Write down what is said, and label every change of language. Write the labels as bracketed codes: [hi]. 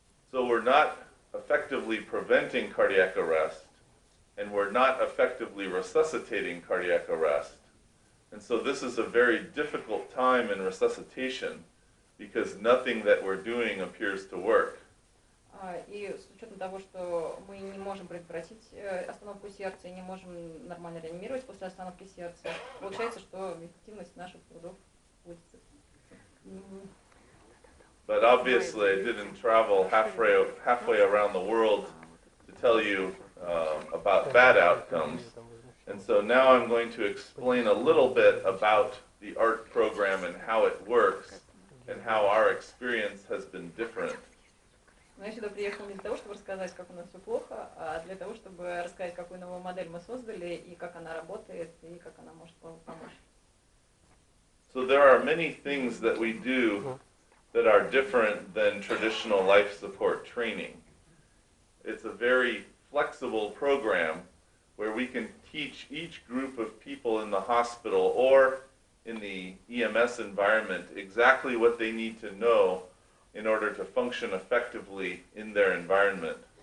[en] So we're not effectively preventing cardiac arrest, and we're not effectively resuscitating cardiac arrest. And so this is a very difficult time in resuscitation because nothing that we're doing appears to work. [ru] И с учетом того, что мы не можем предотвратить остановку сердца и не можем нормально реанимировать после остановки сердца, получается, что эффективность наших трудов будет. [en] But obviously, I didn't travel halfway around the world to tell you about bad outcomes. And so now I'm going to explain a little bit about the ART program and how it works and how our experience has been different. [ru] Но я сюда приехала не для того, чтобы рассказать, как у нас все плохо, а для того, чтобы рассказать, какую новую модель мы создали, и как она работает, и как она может помочь. [en] So there are many things that we do that are different than traditional life support training. It's a very flexible program where we can teach each group of people in the hospital or in the EMS environment exactly what they need to know in order to function effectively in their environment.